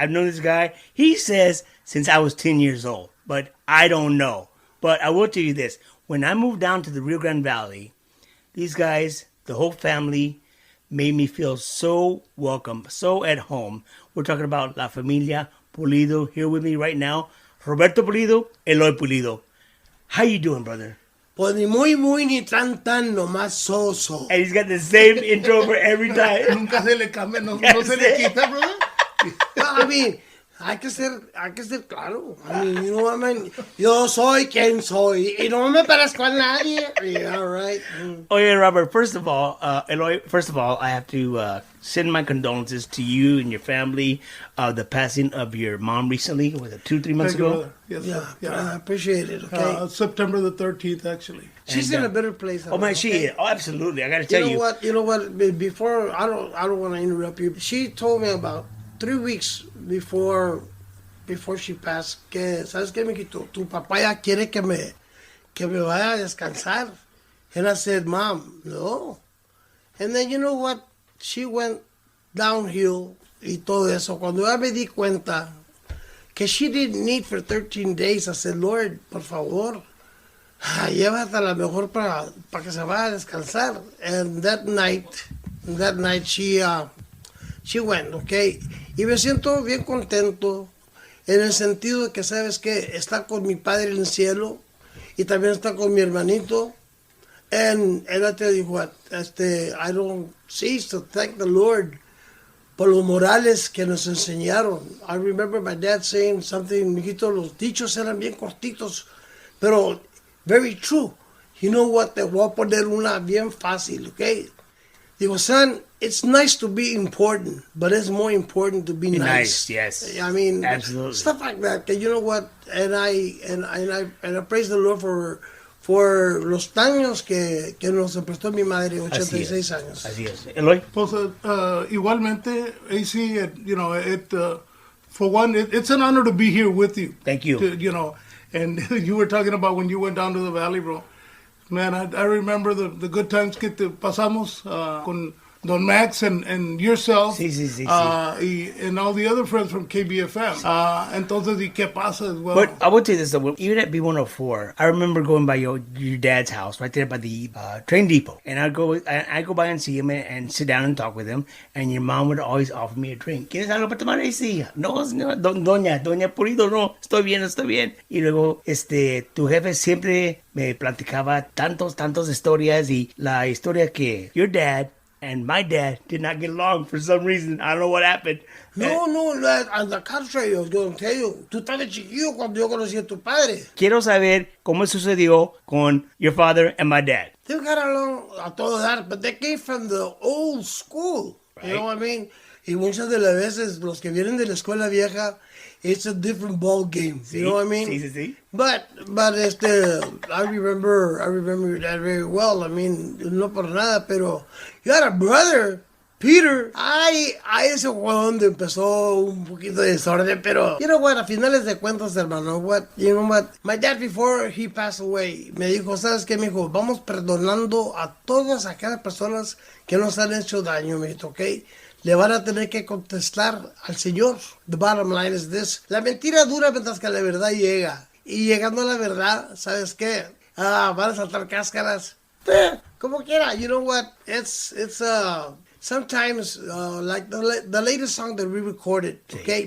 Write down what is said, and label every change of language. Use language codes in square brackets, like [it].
[en] I've known this guy, he says, since I was 10 years old, but I don't know. But I will tell you this. When I moved down to the Rio Grande Valley, these guys, the whole family, made me feel so welcome, so at home. We're talking about La Familia Pulido here with me right now. Roberto Pulido, Eloy Pulido. How you doing, brother? [es] Pues ni muy, ni tan, nomás so. [en] And he's got the same intro for every time. [es] Nunca se le cambia, no se le quita, brother. [en] I mean, [es] hay que ser claro. [en] I mean, you know what I mean? [es] Yo soy quien soy. Y no me parezco a nadie. [en] Yeah, right. Oh, yeah, Robert. First of all, Eloy, I have to send my condolences to you and your family of the passing of your mom recently. Was it 2-3 months Thank you, ago? brother. Yes, Yeah, sir. I appreciate it, okay? September the 13th, actually. She's in a better place. Oh, man, she is. Oh, absolutely. I got to tell you. You know what? Before, I don't want to interrupt you. She told me about 3 weeks before she passed [es] que, ¿sabes qué, mijito? Tu papá ya quiere que me vaya a descansar. [en] And I said, Mom, no. And then you know what? She went downhill [es] y todo eso. Cuando ya me di cuenta que [en] she didn't eat for 13 days, I said, Lord, [es] por favor, llévate a la mejor para que se vaya a descansar. [en] And that night she went, okay? [es] Y me siento bien contento en el sentido de que, ¿sabes qué? Está con mi padre en el cielo y también está con mi hermanito. [en] And I tell you what, I don't cease to thank the Lord [es] por los morales que nos enseñaron. [en] I remember my dad saying something, [es] mijito, los dichos eran bien cortitos, pero [en] very true. You know what? [es] Te voy a poner una bien fácil, okay? Digo, son, [en] it's nice to be important, but it's more important to be nice. Yes. I mean, absolutely. Stuff like that. You know what? And I praise the Lord for [es] los años que nos prestó mi madre, 86 años. Así es. Eloy? Pues, igualmente, [en] AC, for one, it's an honor to be here with you. Thank you. And you were talking about when you went down to the valley, bro. Man, I remember the good times [es] que te pasamos con [en] Don Max and yourself. [es] Sí. [en] And all the other friends from KBFM. [es] Entonces, ¿y qué pasa [en] as well? But I will tell you this though, even at B104, I remember going by your dad's house right there by the train depot, and I go by and see him and sit down and talk with him, and your mom would always offer me a drink. [es] ¿Quieres algo para tomar? Sí. No, doña Pulido, no, estoy bien. Y luego, tu jefe siempre me platicaba tantos historias, y la historia que [en] your dad and my dad did not get along for some reason. I don't know what happened. No, on the contrary, I was going to tell you. [es] Tú estabas chiquillo cuando yo conocí a tu padre. Quiero saber cómo sucedió con [en] your father and my dad. They got along [es] a todo dar, [en] but they came from the old school. Right. You know what I mean? [es] Y muchas de las veces, los que vienen de la escuela vieja, [en] it's a different ball game. You know what I mean? [es] Sí. [en] But I remember your dad very well. I mean, [es] no por nada, pero [en] you had a brother, Peter. [es] Ese fue donde empezó un poquito de desorden, pero [en] you know what, [es] a finales de cuentas, hermano, [en] you know what, my dad before he passed away, [es] me dijo, ¿sabes qué, mijo? Vamos perdonando a todas aquellas personas que nos han hecho daño, me dijo, ¿ok? Le van a tener que contestar al Señor. [en] The bottom line is this. [es] La mentira dura mientras que la verdad llega. Y llegando a la verdad, ¿sabes qué? Van a saltar cáscaras. Como quiera, [en] you know what? It's sometimes, like the latest song that we recorded, okay?